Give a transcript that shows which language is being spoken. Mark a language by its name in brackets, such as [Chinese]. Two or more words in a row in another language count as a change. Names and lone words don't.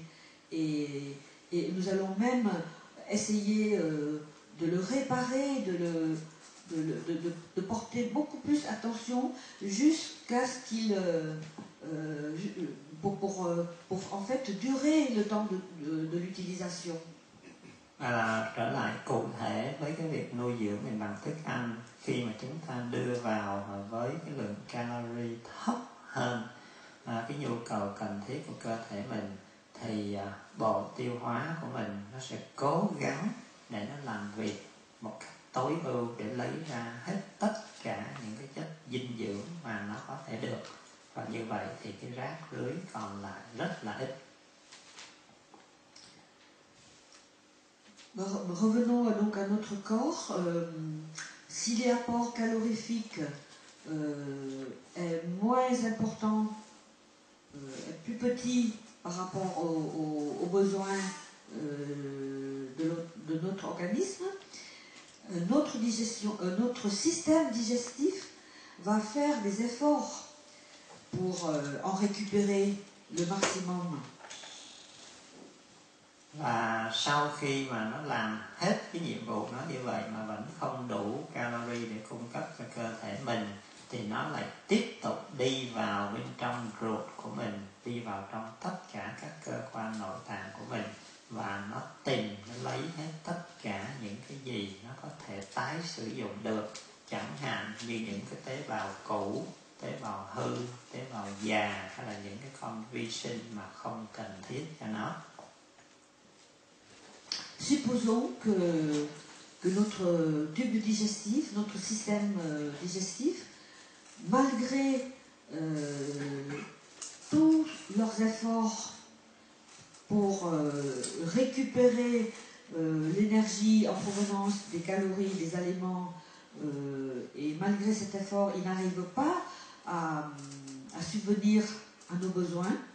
[French] Et nous allons même essayer de le réparer, de porter beaucoup plus attention jusqu'à ce qu'il... pour en fait durer le temps de l'utilisation. [Vietnamese] Trở lại cụ thể với cái việc nuôi dưỡng mình bằng thức ăn, khi mà chúng ta đưa vào với cái lượng calorie thấp hơn cái nhu cầu cần thiết của cơ thể mình thì bộ tiêu hóa của mình nó sẽ cố gắng để nó làm việc một cách tối ưu để lấy ra hết tất cả những cái chất dinh dưỡng mà nó có thể được, và như vậy thì cái rác rưới còn lại rất là ít. [French] Revenons donc à notre corps. Si l'apport calorifique est moins important, est plus petit par rapport aux besoins de notre organisme, notre système digestif va faire des efforts pour en récupérer le maximum. [Vietnamese] Và sau khi mà nó làm hết cái nhiệm vụ nó như vậy mà vẫn không đủ calorie để cung cấp cho cơ thể mình thì nó lại tiếp tục đi vào bên trong ruột của mình, đi vào trong tất cả các cơ quan nội tạng của mình và nó lấy hết tất cả những cái gì nó có thể tái sử dụng được, chẳng hạn như những cái tế bào cũ, tế bào hư, tế bào già hay là những cái con vi sinh mà không cần thiết cho nó. [French] Supposons que notre tube digestif, notre système digestif, malgré tous leurs efforts pour récupérer l'énergie en provenance des calories, des aliments, et malgré cet effort, il n'arrive pas à subvenir à nos besoins,